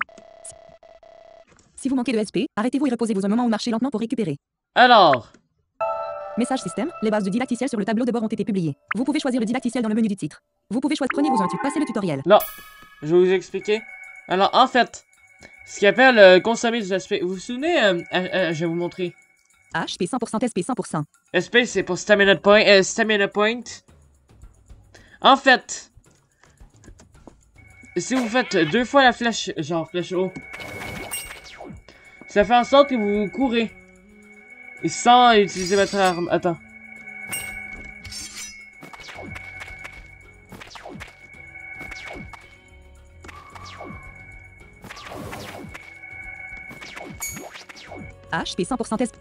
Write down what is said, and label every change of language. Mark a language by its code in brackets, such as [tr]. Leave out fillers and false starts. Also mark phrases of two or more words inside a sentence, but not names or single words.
[fr] Si vous manquez de SP, arrêtez-vous et reposez-vous un moment ou marchez lentement pour récupérer. Alors. Message système, les bases du didacticiel sur le tableau de bord ont été publiées. Vous pouvez choisir le didacticiel dans le menu du titre. Vous pouvez choisir, prenez-vous un tube, passez le tutoriel. Non, je vais vous expliquer. Alors, en fait, ce qu'il appelle consommer du SP. Vous vous souvenez, je vais vous montrer. HP 100%, SP 100%. SP, c'est pour [en] stamina point. [fr] En fait, si vous faites 2 fois la flèche, genre flèche haut, ça fait en sorte que vous courez. Et sans utiliser votre arme. Attends. HP 100% SP.